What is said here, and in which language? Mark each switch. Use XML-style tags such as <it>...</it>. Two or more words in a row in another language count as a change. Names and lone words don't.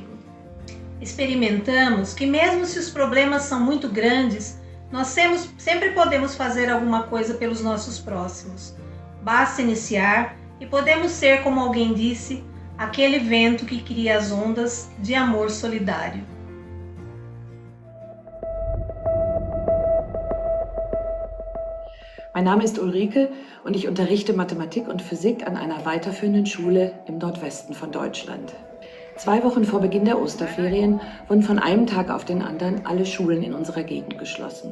<pt>Experimentamos que mesmo se os problemas são muito grandes, nós sempre podemos fazer alguma coisa pelos nossos próximos. Basta iniciar e podemos ser, como alguém disse, aquele vento que cria as ondas de amor solidário.</pt> <de>Mein Name ist Ulrike und ich unterrichte Mathematik und Physik an einer weiterführenden Schule im Nordwesten von Deutschland. 2 Wochen vor Beginn der Osterferien wurden von einem Tag auf den anderen alle Schulen in unserer Gegend geschlossen.</de>